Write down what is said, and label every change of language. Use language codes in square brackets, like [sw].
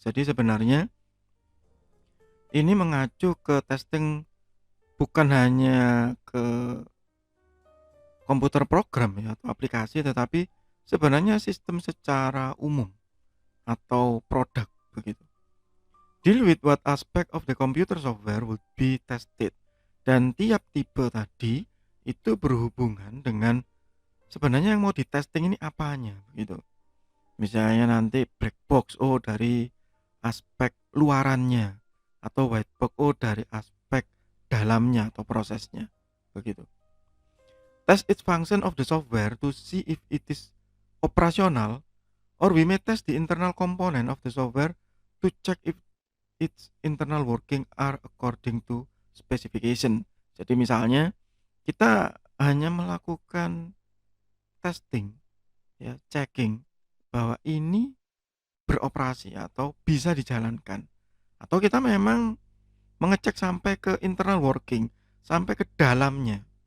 [id] Jadi sebenarnya ini mengacu ke testing bukan hanya ke komputer program ya atau aplikasi, tetapi sebenarnya sistem secara umum atau produk begitu. [en] Deal with what aspect of the computer software would be tested. [id] Dan tiap tipe tadi itu berhubungan dengan sebenarnya yang mau di testing ini apanya gitu. Misalnya nanti black box, oh dari aspek luarannya, atau white box, oh dari aspek dalamnya atau prosesnya begitu. [en] Test its function of the software to see if it is operational, or we may test the internal component of the software to check if its internal working are according to specification. [id] Jadi misalnya kita hanya melakukan testing ya, checking bahwa ini beroperasi atau bisa dijalankan, atau kita memang mengecek sampai ke internal working, sampai ke dalamnya.